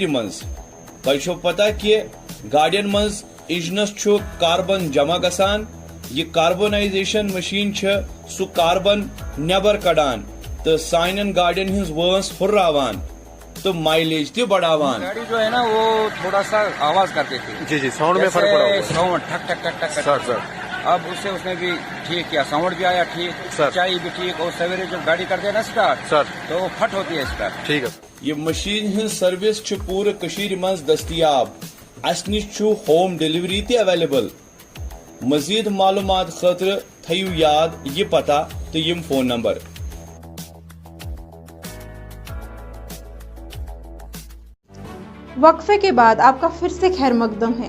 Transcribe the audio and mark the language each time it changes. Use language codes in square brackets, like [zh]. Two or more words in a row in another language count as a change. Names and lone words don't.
[ks] मज तोह पता कि गाड़ियन मज इंजनस कार्बन जमा गसान ये [en] carbonization machine [ks] सु कार्बन नबर कड़ान तो साइन गाड़ियन हिंज वंस हुर्रावान तो माइलेज ते बढ़ावान। [hi] गाड़ी जो है ना वो थोड़ा सा आवाज करती थी। जी जी, साउंड में फर्क पड़ा होगा। साउंड ठक ठक ठक ठक सर सर अब उसने भी ठीक किया, साउंड भी आया ठीक, सर। चाय भी ठीक, और सवेरे जब गाड़ी करते हैं ना स्टार्ट सर तो वो फट होती है स्टार्ट। ठीक है। [ks] ये मशीन हिंज सर्विस पूरे कशीर मज दस्तियाब अस निश [en] home delivery [ks] ते अवेलेबल। मजीद मालूमात खतर थयू याद ये पता तो यम फोन नंबर। [hi] वक्फे के बाद आपका फिर से खैर मकदम है।